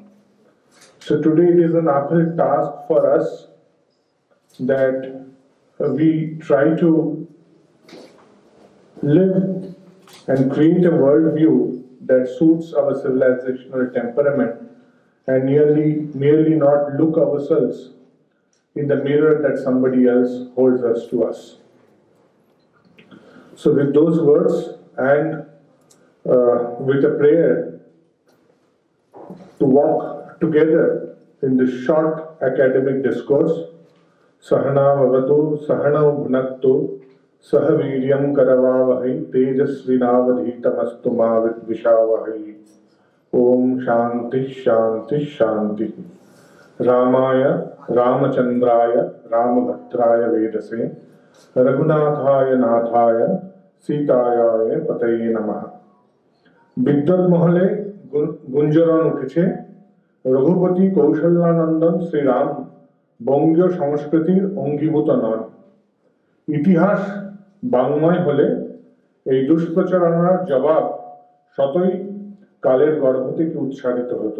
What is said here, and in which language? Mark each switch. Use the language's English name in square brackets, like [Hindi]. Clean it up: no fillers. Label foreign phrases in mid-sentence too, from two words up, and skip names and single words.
[English] So today it is an uphill task for us that we try to live and create a worldview that suits our civilizational temperament and merely not look ourselves in the mirror that somebody else holds us to us. So with those words and with a prayer to walk together in this short academic discourse, [Sanskrit] सहना ववतु सहना भुनक्तु सहवीर्यं करवावहै तेजस्विनावधीतमस्तु मावित विषावहै. ॐ शान्ति शान्ति शान्ति. रामाय रामचन्द्राय रामभद्राय वेदसे रघुनाथाय नाथाय सीताय पतये नमः. [Bangla] বিদ্যুৎ মহলে গুঞ্জরণ উঠেছে রঘুপতি কৌশল্যানন্দন শ্রীরাম বঙ্গীয় সংস্কৃতির অঙ্গীভূত নন। ইতিহাস বাংময় হলে এই দুষ্প্রচারণার জবাব শতই কালের গর্ভ থেকে উচ্চারিত হতো।